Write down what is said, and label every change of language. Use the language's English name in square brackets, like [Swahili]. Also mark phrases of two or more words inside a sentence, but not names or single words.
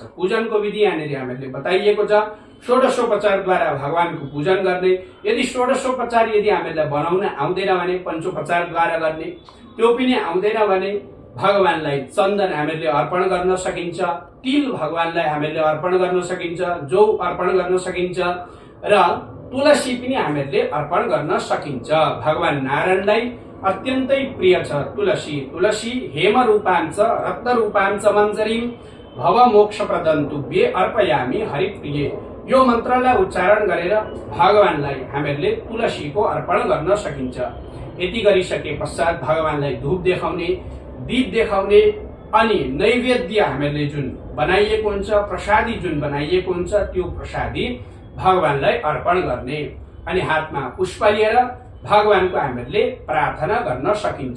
[Nepali] पूजनको विधि यहाँनिर हामीहरूले बताइएको छ। षोडशोपचारद्वारा भगवानको पूजन गर्ने, यदि षोडशोपचार यदि हामीहरूलाई बनाउन आउँदैन भने पञ्चोपचारद्वारा गर्ने, त्यो पनि आउँदैन भने भगवानलाई चन्दन हामीहरूले अर्पण गर्न सकिन्छ, तिल भगवानलाई हामीहरूले अर्पण गर्न सकिन्छ, जौ अर्पण गर्न सकिन्छ र तुलसी पनि हामीहरूले अर्पण गर्न सकिन्छ। भगवान नारायणलाई अत्यन्तै प्रिय छ तुलसी। [Sanskrit] तुलसी हेम रूपांच रक्त रूपांच मञ्जरीम भव मोक्ष प्रदन्तुभ्ये अर्पयामि हरिप्रिये। [Nepali] यो मन्त्रलाई उच्चारण गरेर भगवानलाई हामीहरूले तुलसीको अर्पण गर्न सकिन्छ। यति गरिसके पश्चात भगवानलाई धूप देखाउने, दीप देखाउने अनि नैवेद्य हामीहरूले जुन बनाइएको हुन्छ, प्रसादी जुन बनाइएको हुन्छ त्यो प्रसादी भगवानलाई अर्पण गर्ने अनि हातमा पुष्प लिएर भगवानको हामीहरूले प्रार्थना गर्न सकिन्छ।